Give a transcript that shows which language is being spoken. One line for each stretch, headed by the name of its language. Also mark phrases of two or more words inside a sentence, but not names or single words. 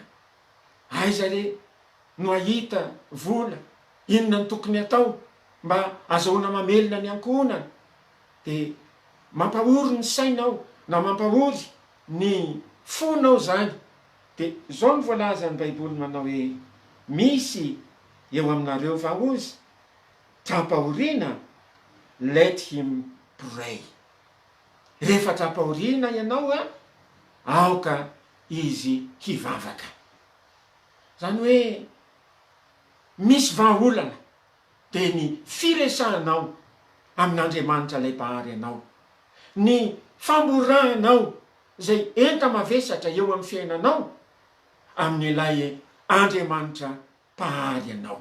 Malagasy: Aiza re no ahita vola, inona ny tokony atao mba azahoana mamelona ny ankohonana, de mampahory ny sainao na mampahory ny fonao zany. De zao ny voalaza ny Baiboly manao hoe misy eo aminareo vahozy trapahoriana,
English: let him pray.
Malagasy: Rehefa trapahoriana ianao aoka izy hivavaka. Zany hoe misy vahaolana de ny firesahanao amin'Andriamanitra lay mpahary anao, ny famborahanao zay enta mavesatra eo amin'ny fiainanao amin'ilay Andriamanitra mpahary anao.